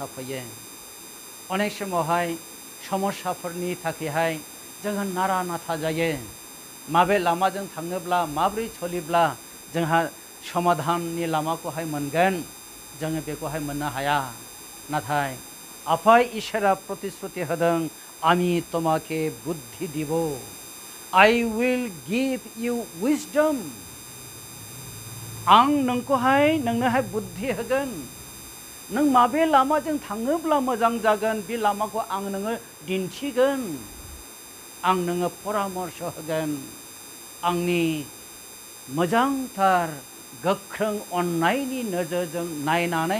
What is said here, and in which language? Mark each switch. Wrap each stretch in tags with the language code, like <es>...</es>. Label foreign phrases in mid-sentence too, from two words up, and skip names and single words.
<brx>फैयो अनेक समावहाय समस्याफोरनि थाखायहाय जोङो नारा नाथा जायो माबे लामाजों थाङोब्ला माब्रै सोलिब्ला जोंहा समाधाननि लामाखौहाय मोनगोन जोङो बेखौहाय मोननो हाया नाथाय आफा इसोरा प्रतिश्रुति होदों</brx> <bn>আমি তোমাকে বুদ্ধি দিব</bn> <en>I will give you wisdom</en> <brx>आं नोंनोहाय बुद्धि होगोन नों माबे लामाजों थाङोब्ला मोजां जागोन बे लामाखौ आं नोङो दिन्थिगोन आं नोङो परामर्श होगोन आंनि मोजांथार गोख्रों अननायनि नोजोरजों नायनानै</brx>